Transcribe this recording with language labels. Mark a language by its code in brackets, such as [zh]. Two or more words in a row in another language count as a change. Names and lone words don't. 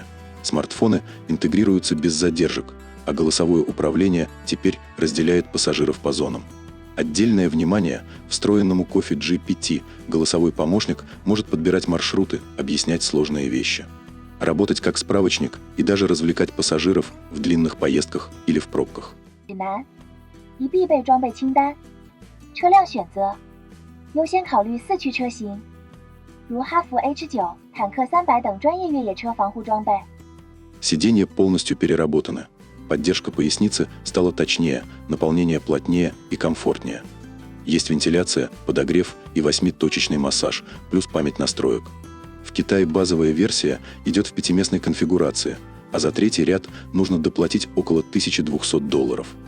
[ru] Смартфоны интегрируются без задержек, а голосовое управление теперь разделяет пассажиров по зонам. Отдельное внимание встроенному Coffee GPT. Голосовой помощник может подбирать маршруты, объяснять сложные вещи. Работать как справочник и даже развлекать пассажиров в длинных поездках или в пробках. [zh] 一必备装备清单，车辆选择，优先考虑4驱车型，如哈弗 H9、坦克300等专业越野车防护装备。 [ru] Сиденья полностью переработаны. Поддержка поясницы стала точнее, наполнение плотнее и комфортнее. Есть вентиляция, подогрев и 8-точечный массаж, плюс память настроек. В Китае базовая версия идет в 5-местной конфигурации, а за третий ряд нужно доплатить около $1200.